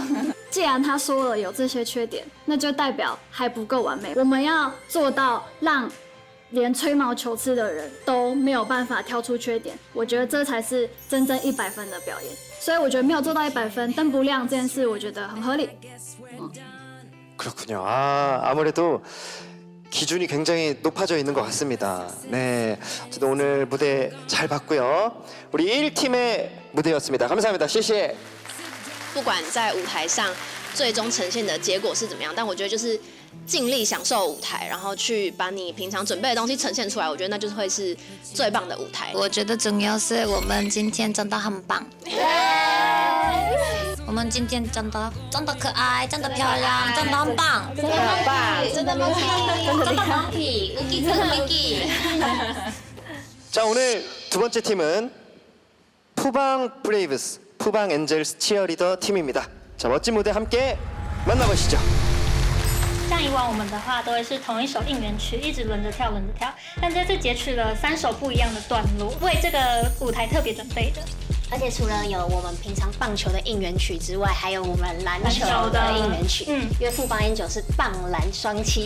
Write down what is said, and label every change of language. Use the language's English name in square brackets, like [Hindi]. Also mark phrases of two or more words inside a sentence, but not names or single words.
[Chinese] 既然他说了有这些缺点，那就代表还不够完美。我们要做到让连吹毛求疵的人都没有办法挑出缺点，我觉得这才是真正100分的表演。所以我觉得没有做到100分，灯不亮这件事，我觉得很合理。 [Korean] 그렇군요. 아무래도 기준이 굉장히 높아져 있는 것 같습니다. 네, 어쨌든 오늘 무대 잘 봤고요. 우리 1팀의 무대였습니다. 감사합니다. [Chinese] 谢谢。不管在舞台上最终呈现的结果是怎么样，但我觉得就是尽力享受舞台，然后去把你平常准备的东西呈现出来，我觉得那就是会是最棒的舞台。我觉得重要是我们今天真的很棒。我们今天真的可爱，真的漂亮，真的很棒，真的很棒，真的萌皮，真的萌皮，우기真的萌皮。 [Korean] 자, 오늘 두 번째 팀은 푸방 브레이브스, 푸방 엔젤스 치어리더 팀입니다. 자, 멋진 무대 함께 만나보시죠. [Chinese] 像以往我们的话都会是同一首应援曲，一直轮着跳，但这次截取了3首不一样的段落，为这个舞台特别准备的。而且除了有我们平常棒球的应援曲之外，还有我们篮球的应援曲。因为富邦Angels是棒篮双栖。